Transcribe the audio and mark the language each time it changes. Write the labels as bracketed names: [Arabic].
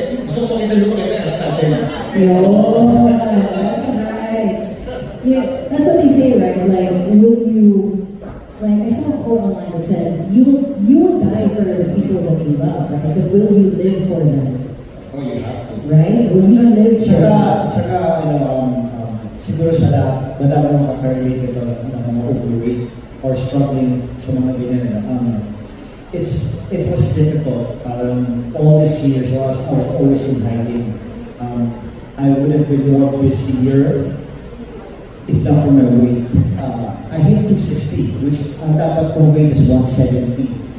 [Filipino] Gusto ko makita yung anak natin. [English] Yo, that's right. Yeah, that's what they say, right? Like, I saw a quote online that said, you will die for the people that you love, right? But will you live for them? Oh, you have to. Right? Will you live for them? [Filipino] Tsaka, siguro sa lahat, madami mga ka-relate ito ng mga [English] overweight or struggling [Filipino] sa mga ganyan. [English] It was difficult. All these years, I was always in hiding. I would have been more busier if not for my weight. I hit 260, which [Filipino] ang dapat kong [English] weight is 170.